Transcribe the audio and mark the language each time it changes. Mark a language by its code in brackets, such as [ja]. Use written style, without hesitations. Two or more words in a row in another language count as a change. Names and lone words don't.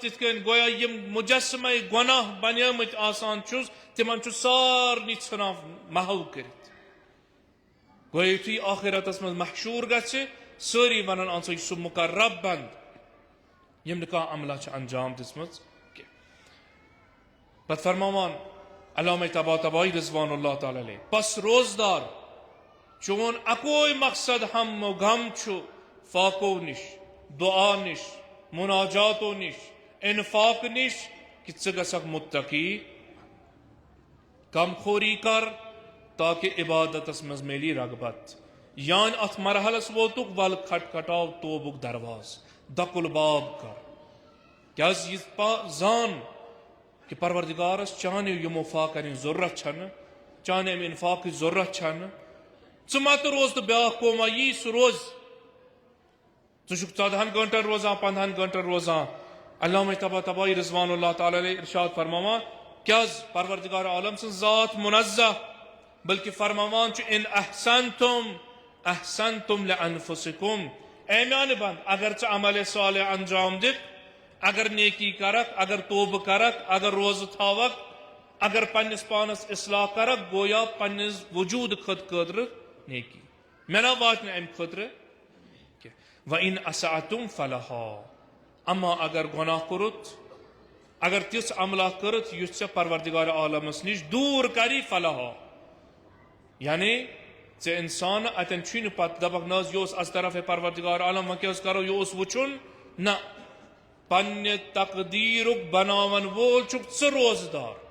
[ks] تِتھ کٔنۍ گویا یم مجسمہ گناہ بنیٲمٕتۍ آسان چھُس تمن چھُ سارنٕے ژھٕنان محو کٔرِتھ گویا یُتھُے آخرتس مز محشور گژھِ سٲری ونان اہن سا یہِ چھُ سُہ مقرب بند یم نہٕ کانٛہہ عملہ چھِ انجام دِژمٕژ کینٛہہ پتہٕ فرماوان علامہ طباطبائی [ar] رضوان اللہ تعالی علیہ [ks] پس روزدار چون اکوئی مقصد ہم و غم چھُ فاقو نش دعا نش مناجاتو نش انفاق نش کہ ژٕ گژھکھ متقی کم خوری کر تاکہ عبادتس مز میلی رغبت یان ات مرحلس ووتک ول کھٹ کھٹاو توبک درواز دق الباب کر کیاز یہ زان کہ پروردگارس چانہ یمو فاقن ضرورت چھن چانہ ام انفاق ضرورت چھن ژٕ مت روز تو بیاکھ قوما یی سہ روز ژٕ چھُکھ 14 گھنٹن روزان 15 گھنٹن روزان علامہ طباطبائی [ar] رضوان اللہ تعالی علیہ [ks] ارشاد فرماوان کیاز پروردگار عالم سن ذات منزہ بلکہ فرماوان چھُ ان [ar] احسنتم لانفسکم [ks] اے میانہ بند اگر ژٕ عمل صالح انجام دِکھ اگر نیکی کرک اگر توبہ کرک اگر روزہ تھاوک اگر پنس پانس اصلاح کرک گویا پنس وجود خٲطرٕ نیکی مےٚ نا واتہِ امہ خٲطرٕ [ar] وَإِنْ أَسَعْتُمْ فَلَهَا [ks] اما اگر گناہ کورُت اگر تِژھ عملہ کٔرِتھ یُس ژےٚ پروردگار عالمس نش دوٗر کری فلاحا یعنی ژےٚ انسان اتن چھُے نہٕ پتہٕ دپکھ نہ حظ یہِ اوس از طرف پروردگار عالم وۄنۍ کیٛاہ حظ کرو یہِ اوس وٕچھُن نہ پننہِ تقدیرک بناون وول چھُکھ ژٕ روزدار